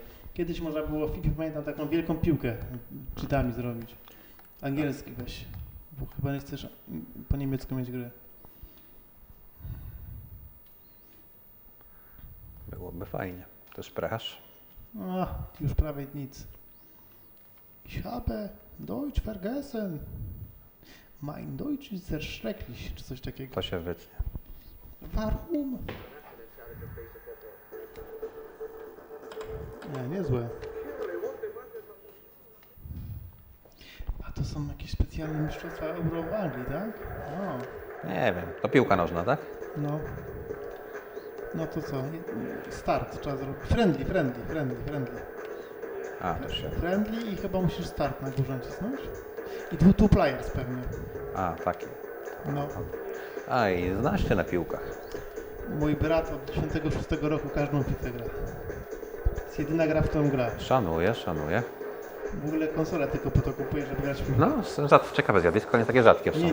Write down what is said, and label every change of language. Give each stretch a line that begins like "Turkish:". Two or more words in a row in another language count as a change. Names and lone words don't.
Polish: Kiedyś można było w FIFA, pamiętam, taką wielką piłkę cheatami zrobić. Angielski weź. Bo chyba nie chcesz po niemiecku mieć grę. Byłoby fajnie. To szprechasz? Już prawie nic.
German: Ich habe Deutsch vergessen. Mein Deutsch ist sehr schrecklich,
Polish: czy coś takiego. To się wytnie. Warum? Nie, niezłe. A to są jakieś specjalne mistrzostwa Euro w Anglii, tak? Nie wiem. To piłka nożna, tak? No. No to co? Start trzeba zrobić. Friendly. A, to się. Friendly i chyba musisz start na górze nacisnąć. I
English: two players
Polish: pewnie. A, taki. No. A, i znasz się na piłkach. Mój brat od 96 roku każdą FIFA gra. Jest jedyna gra, w którą gra. Szanuję. W ogóle konsolę tylko po to kupuję, żeby grać w piłkę. No, ciekawe zjawisko, nie takie rzadkie w sumie.